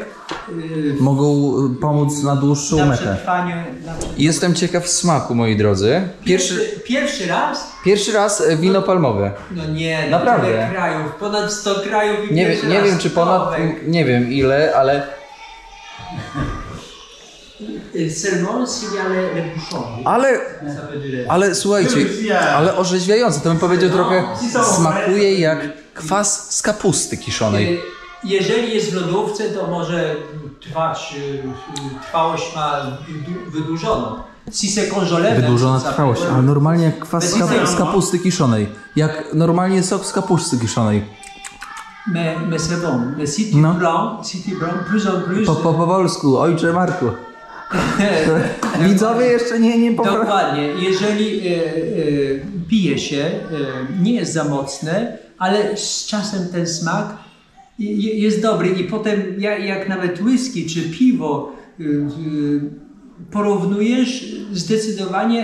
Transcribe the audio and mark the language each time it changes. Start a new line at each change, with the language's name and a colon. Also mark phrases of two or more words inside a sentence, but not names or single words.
Polish: Mogą pomóc na dłuższą na metę. przetrwanie. Jestem ciekaw smaku, moi drodzy. Pierwszy raz? Pierwszy raz wino palmowe. No nie, Naprawdę? tyle krajów, ponad 100 krajów i Nie pierwszy wiem raz czy ponad, Nowek. nie wiem ile, ale
French: Seulement s'il y a les bouchons. Ça veut dire.
Polish: ale słuchajcie, ale orzeźwiające, to bym powiedział trochę smakuje jak kwas z kapusty kiszonej. Jeżeli jest w lodówce, to może trwałość ma wydłużoną.
French: Si c'est congelé,
Polish: Wydłużona
French: ça peut-
Polish: trwałość, ale normalnie jak kwas z kapusty kiszonej. Jak normalnie sok z kapusty kiszonej.
French: Mais c'est bon. Mais si tu
Polish: No.
French: blanc, plus en plus.
Polish: Po polsku, ojcze Marku. Widzowie jeszcze nie Dokładnie. Jeżeli pije się, nie jest za mocne, ale z czasem ten smak jest dobry i potem jak nawet whisky czy piwo porównujesz, zdecydowanie